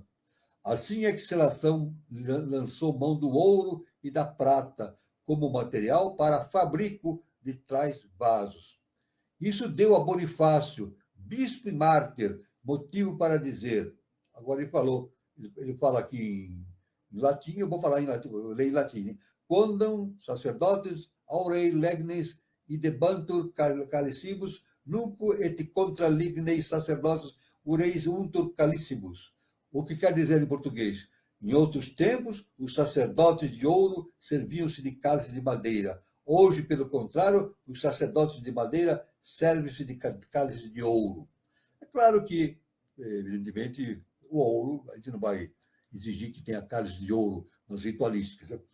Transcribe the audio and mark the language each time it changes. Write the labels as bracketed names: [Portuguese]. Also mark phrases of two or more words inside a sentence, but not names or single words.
[Portuguese] Assim é que Selação lançou mão do ouro e da prata como material para fabrico de tais vasos. Isso deu a Bonifácio, bispo e mártir, motivo para dizer, agora ele fala aqui em latim, eu vou falar em latim, eu leio em latim, [Latin] quondam sacerdotes aurei legnes idebantur calicibus nunco et contra lignes sacerdotes ureis untur calicibus. [Portuguese] O que quer dizer em português? Em outros tempos, os sacerdotes de ouro serviam-se de cálices de madeira. Hoje, pelo contrário, os sacerdotes de madeira servem-se de cálices de ouro. É claro que, evidentemente, o ouro, a gente não vai exigir que tenha cálice de ouro nas ritualísticas, né?